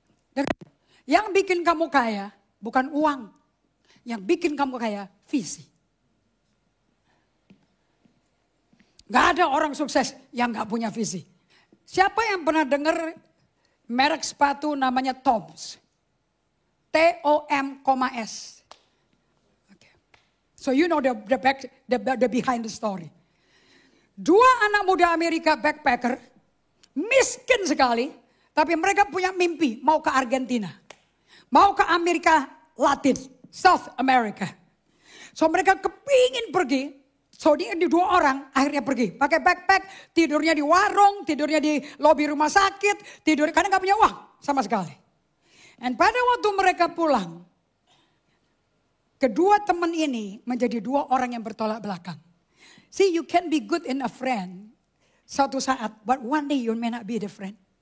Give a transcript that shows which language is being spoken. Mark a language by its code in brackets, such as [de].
[id] Dan yang bikin kamu kaya bukan uang. Yang bikin kamu kaya visi. Gak ada orang sukses yang gak punya visi. Siapa yang pernah dengar merek sepatu namanya Toms? [en] T-O-M-S. Okay. So you know the behind the story. [id] 2 anak muda Amerika backpacker. Miskin sekali. Tapi mereka punya mimpi mau ke Argentina. Mau ke Amerika Latin, South America. So mereka kepingin pergi. So dia 2 orang akhirnya pergi. Pakai backpack, tidurnya di warung, tidurnya di lobi rumah sakit. Karena gak punya uang sama sekali. Dan pada waktu mereka pulang. Kedua teman ini menjadi 2 orang yang bertolak belakang. [en] See, you can be good in a friend. [id] Suatu saat, [en] but one day you may not be the friend.